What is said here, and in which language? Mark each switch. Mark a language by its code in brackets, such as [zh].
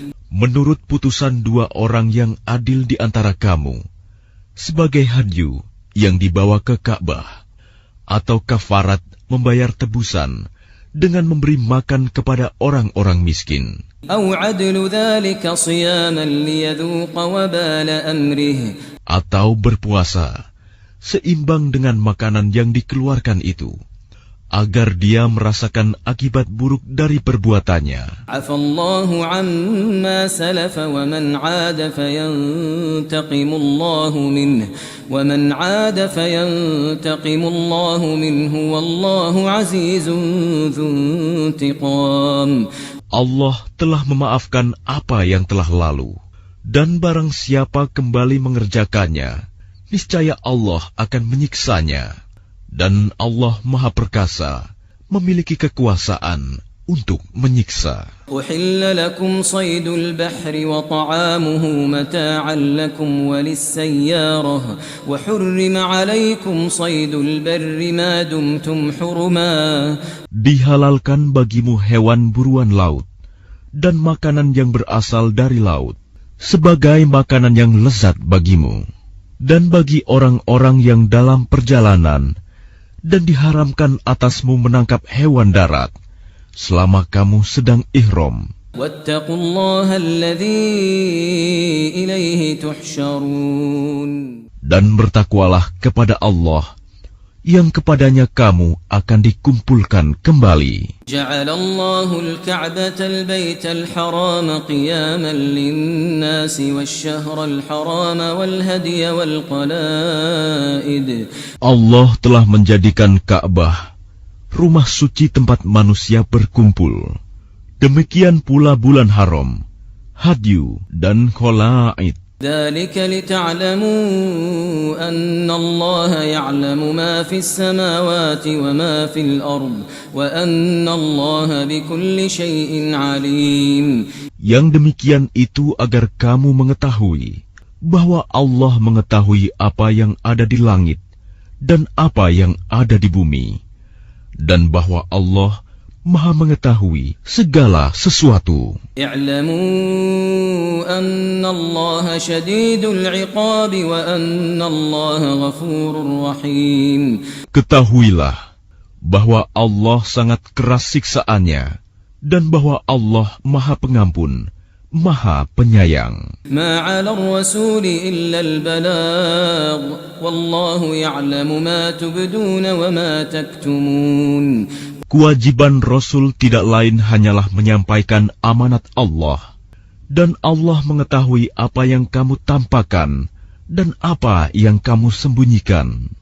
[id] menurut putusan 2 orang yang adil di antara kamu, sebagai hadyu yang dibawa ke Ka'bah, atau kafarat membayar tebusan dengan memberi makan kepada orang-orang miskin. [ar] أو عدل ذلك صياما ليذوق وبال أمره. [id] Atau berpuasa, seimbang dengan makanan yang dikeluarkan itu, agar dia merasakan akibat buruk dari perbuatannya. [ar] عفى الله عما سلف ومن عاد فينتقم الله منه والله عزيز ذو انتقام. [id] Allah telah memaafkan apa yang telah lalu, dan barang siapa kembali mengerjakannya, niscaya Allah akan menyiksanya. Dan Allah Maha Perkasa, memiliki kekuasaan untuk menyiksa. [ar] أحل لكم صيد البحر وطعامه متاعا لكم وللسيارة وحرم عليكم صيد البر ما دمتم حرما. [id] Dihalalkan bagimu hewan buruan laut dan makanan yang berasal dari laut sebagai makanan yang lezat bagimu dan bagi orang-orang yang dalam perjalanan, dan diharamkan atasmu menangkap hewan darat selama kamu sedang ihram. [ar] واتقوا الله الذي إليه تحشرون. [id] Dan bertakwalah kepada Allah yang kepadanya kamu akan dikumpulkan kembali. [ar] جعل الله الكعبة البيت الحرام قياما للناس والشهر الحرام والهدي والقلائد. [id] Allah telah menjadikan Ka'bah rumah suci tempat manusia berkumpul. Demikian pula bulan haram, hadyu dan qalaid. [ar] ذلك لتعلموا أن الله يعلم ما في السماوات وما في الأرض وأن الله بكل شيء عليم. [id] Yang demikian itu agar kamu mengetahui bahwa Allah mengetahui apa yang ada di langit dan apa yang ada di bumi, dan bahwa Allah Maha mengetahui segala sesuatu. [ar] اعلموا أن الله شديد العقاب وأن الله غفور رحيم. [id] Ketahuilah bahwa Allah sangat keras siksaannya, dan bahwa Allah Maha Pengampun, Maha Penyayang. [ar] ما على الرسول إلا البلاغ والله يعلم ما تبدون وما تكتمون. [id] Kewajiban Rasul tidak lain hanyalah menyampaikan amanat Allah, dan Allah mengetahui apa yang kamu tampakkan dan apa yang kamu sembunyikan.